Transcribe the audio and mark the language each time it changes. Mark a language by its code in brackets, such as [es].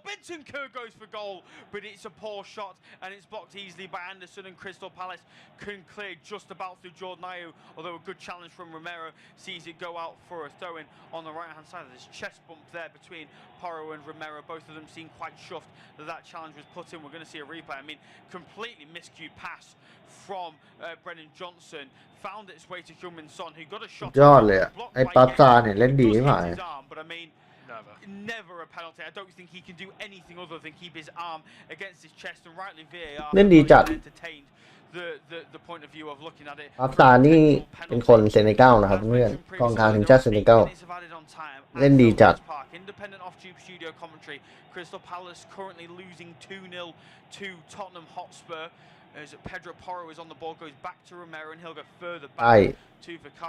[en] Bentancur goes for goal, but it's a poor shot and it's blocked easily by Anderson, and Crystal Palace can clear just about through Jordan Ayew, although a good challenge from Romero sees it go out for a throw-in on the right-hand side. There's chest bump there between Porro and Romero. Both of them seem quite chuffed that challenge was put in. We're going to see a replay. I mean, completely miscued pass from Brennan Johnson. Found its way to Heung-min Son, who got a shot. [th] ยอดเลยอ่ะไอ้ปั๊บซาเนี่ยเล่นดีมาก [en] But I mean, never a penalty. I don't think he can do anything other than keep his arm against his chest, and rightly VAR [th] เล่นดีจัด [en] entertained the point of view of looking at it. [th] ปั๊บซานี่เป็นคนเซเนกัลนะครับเพื่อนกองกลางทีมชาติเซเนกัลเล่นดีจัด [en] Independent off-tube studio commentary. Crystal Palace currently losing 2-0 to Tottenham Hotspur. As Pedro Porro is on the ball, goes back to Romero, and he'll go further back to Vicario.